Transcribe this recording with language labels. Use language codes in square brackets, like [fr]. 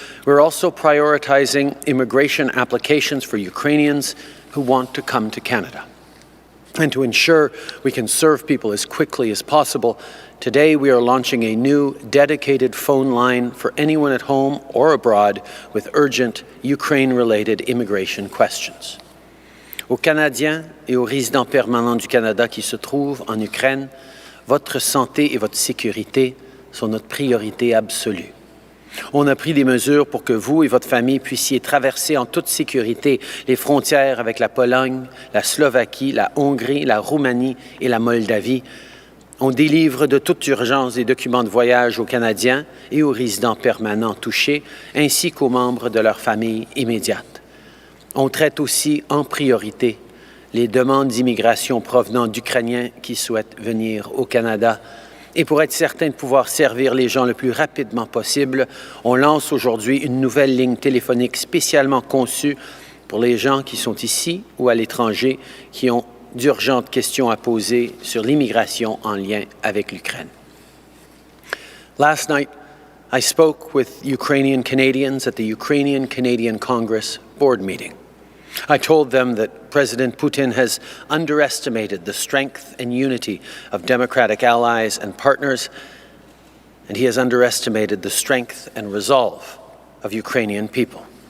[en] We're also prioritizing immigration applications for Ukrainians who want to come to Canada. And to ensure we can serve people as quickly as possible, today we are launching a new dedicated phone line for anyone at home or abroad with urgent Ukraine-related immigration questions. [fr] Aux Canadiens et aux résidents permanents du Canada qui se trouvent en Ukraine, votre santé et votre sécurité sont notre priorité absolue. On a pris des mesures pour que vous et votre famille puissiez traverser en toute sécurité les frontières avec la Pologne, la Slovaquie, la Hongrie, la Roumanie et la Moldavie. On délivre de toute urgence des documents de voyage aux Canadiens et aux résidents permanents touchés, ainsi qu'aux membres de leur famille immédiate. On traite aussi en priorité les demandes d'immigration provenant d'Ukrainiens qui souhaitent venir au Canada. Et pour être certain de pouvoir servir les gens le plus rapidement possible, on lance aujourd'hui une nouvelle ligne téléphonique spécialement conçue pour les gens qui sont ici ou à l'étranger, qui ont d'urgentes questions à poser sur l'immigration en lien avec l'Ukraine. [en] Last night, I spoke with Ukrainian Canadians at the Ukrainian-Canadian Congress board meeting. I told them that President Putin has underestimated the strength and unity of democratic allies and partners, and he has underestimated the strength and resolve of Ukrainian people.